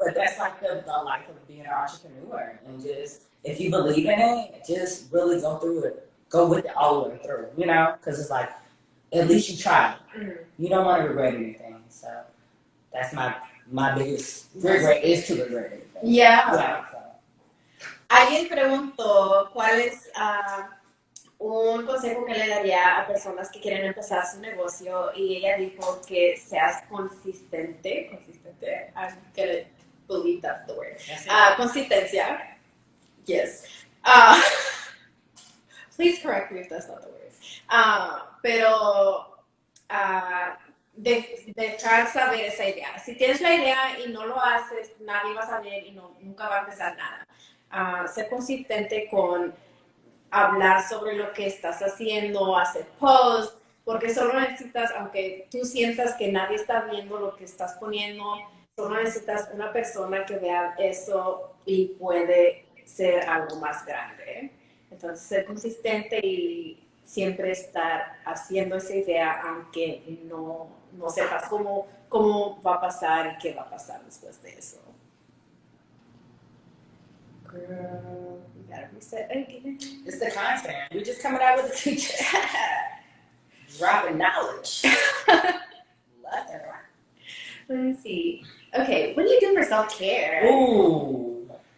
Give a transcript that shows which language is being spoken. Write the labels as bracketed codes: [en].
[en] But that's like the life of being an entrepreneur. And just, if you believe in it, just really go through it. Go with it all the way through, Because it's like, at least you tried. You don't want to regret anything. So that's my biggest regret is to regret anything. Yeah. [es] Alguien preguntó cuál es un consejo que le daría a personas que quieren empezar su negocio y ella dijo que seas consistente. [en] I'm gonna believe that's the word. Consistencia. Yes. Please correct me if that's not the word. [es] pero dejar saber esa idea. Si tienes la idea y no lo haces, nadie va a saber y nunca va a empezar nada. Ser consistente con hablar sobre lo que estás haciendo, hacer posts, porque solo necesitas, aunque tú sientas que nadie está viendo lo que estás poniendo, solo necesitas una persona que vea eso y puede ser algo más grande. Entonces, ser consistente y siempre estar haciendo esa idea, aunque no sepas cómo va a pasar y qué va a pasar después de eso. [en] Girl, you gotta reset again. It's the content. We're just coming out with the teachers. Dropping knowledge. Love it. Let me see. Okay, what do you do for self-care? Ooh.